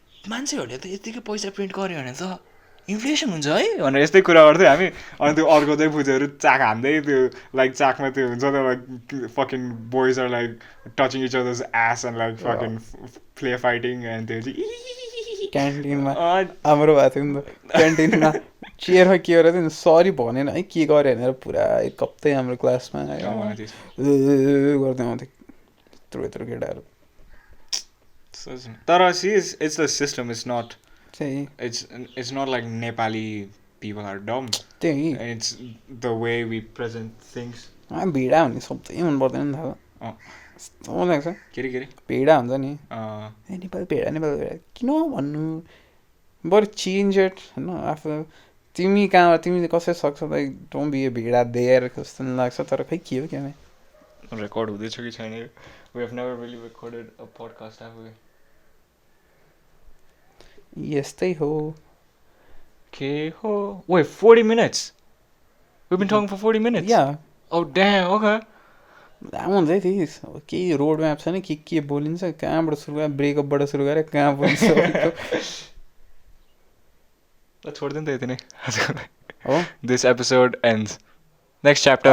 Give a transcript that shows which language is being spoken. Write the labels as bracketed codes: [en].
[ne] मान्छेहरूले त यतिकै पैसा प्रिन्ट गर्यो भने त इन्फ्लेसन हुन्छ है भनेर यस्तै कुरा गर्थ्यो हामी अनि त्यो अर्को चाहिँ फुचीहरू चाक हान्दै त्यो लाइक चाकमा त्यो हुन्छ त [en] like fucking boys are like touching each others ass and like fucking play fighting and [ne] त्यो चाहिँ क्यान्टिनमा हाम्रो भएको थियो नि त क्यान्टिनमा चेयरमा के गरेर थियो सरी भनेन है के गऱ्यो भनेर पुरा एक हप्तै हाम्रो क्लासमा गर्दै आउँथ्यो यत्रो केटाहरू [en] तर it's the system it's not it's not like Nepali people are dumb [ne] त्यही [en] it's the way we present things [ne] भिडा हुने सबै मन पर्दैन नि त लाग्छ के भिडा हुन्छ नि नेपाली भिडा किन भन्नु बरु चेन्ज इट होइन आफू तिमी कहाँ तिमीले कसरी सक्छ [en] like don't be a [ne] Bida there जस्तो नि लाग्छ तर खै के हो क्या रेकर्ड हुँदैछ कि छैन [en] we have never really recorded a podcast have we [ne] यस्तै हो के हो [en] wait 40 minutes we've been talking for 40 minutes या oh damn okay [ne] लामो हुन्छ है थिस केही रोड म्याप छ नि के बोलिन्छ कहाँबाट सुरु गरेर ब्रेकअपबाट सुरु गरेर कहाँ बोलिन्छ छोडिदिनु त यति नै हो [en] this episode ends next chapter